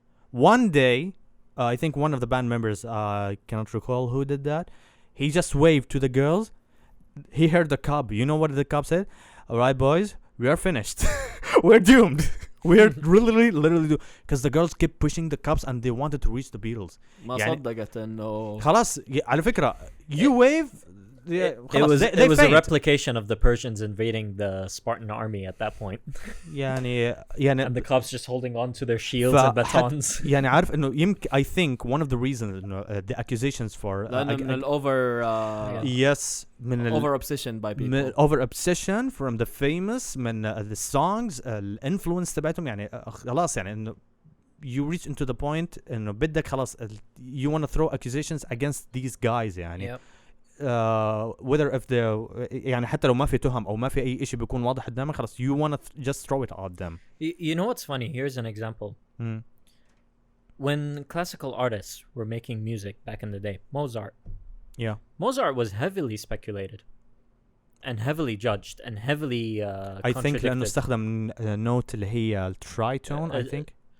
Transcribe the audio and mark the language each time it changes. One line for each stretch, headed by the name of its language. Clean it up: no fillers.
English: one day, I think one of the band members, cannot recall who did that, he just waved to the girls. He heard the cop. You know what the cop said? All right, boys, we are finished. We're doomed. We're literally doomed. Because the girls kept pushing the cops and they wanted to reach the Beatles.
Arabic: ما يعني صدقت إنه خلاص على فكرة
English: you wave. It was a replication of the Persians invading the Spartan army at that point.
Arabic: يعني
English: And the cops just holding on to their shields and batons.
Arabic: يعني عارف إنه يمكن
English: I think one of the reasons إنه the accusations for
Arabic: من الأوفر
English: yes
Arabic: من
English: over obsession by people. over obsession from the famous من the songs influence تبعتهم
Arabic: يعني خلاص يعني إنه
English: you reach into the point
Arabic: إنه بدك خلاص
English: you want to throw accusations against these guys يعني. Yep. whether if they
Arabic: يعني حتى لو ما في تهم أو ما في أي إشي بيكون واضح قدامك خلاص
English: you want to just throw it at them. You know what's funny? Here's an example. When classical artists were making music back in the day, Mozart was heavily speculated and heavily judged and heavily I think
Arabic: لأنه استخدم note اللي هي tritone I think.